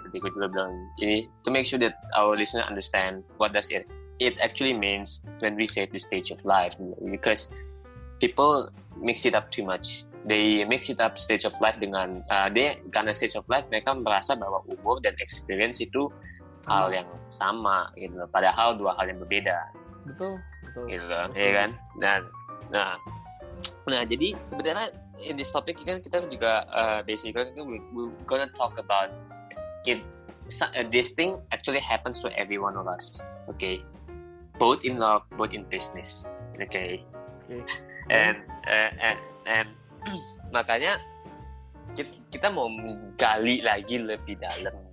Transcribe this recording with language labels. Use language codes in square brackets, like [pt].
[en] Tadi gue juga bilang ini to make sure that our listener understand what does it actually means when we say the stage of life, because people mix it up too much. They mix it up [id] stage of life dengan karena stage of life mereka merasa bahwa umur dan experience itu hal yang sama gitu. Padahal dua hal yang berbeda. Betul. Gitu, ya kan? Nah, jadi sebenarnya [en] in this topic [id] kan kita juga [en] basically we're gonna talk about it. This thing actually happens to every one of us, okay? Both in love, both in business, okay? [id] And makanya kita mau gali lagi lebih dalam.